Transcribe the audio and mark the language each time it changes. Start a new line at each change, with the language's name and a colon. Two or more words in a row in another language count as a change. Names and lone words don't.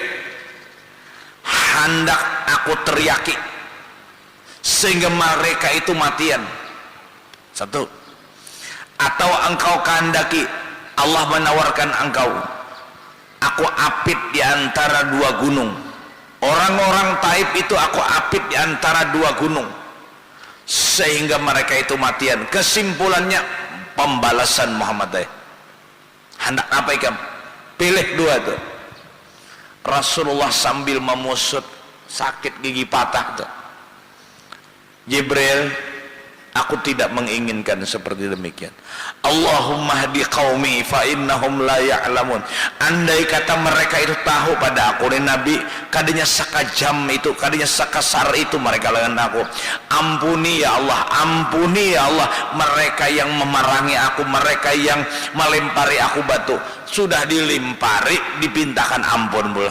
Indonesian: Hendak aku teriaki sehingga mereka itu matian, satu, atau engkau kehendaki Allah menawarkan engkau, aku apit di antara dua gunung. Orang-orang Taif itu aku apit di antara dua gunung sehingga mereka itu matian. Kesimpulannya pembalasan Muhammad teh. Hendak apa ikam? Pilih dua tuh. Rasulullah sambil memusut sakit gigi patah tuh. Jibril, aku tidak menginginkan seperti demikian.
Arabic: اللهم اهد قومي فإنهم لا يعلمون.
Indonesian: Andai kata mereka itu tahu pada aku ni Nabi, kadinya sakajam itu, kadinya sakasar itu mereka lawan aku. Ampuni ya Allah, ampuni ya Allah mereka yang memerangi aku, mereka yang melempari aku batu. Sudah dilempari, dipintakan ampun pula.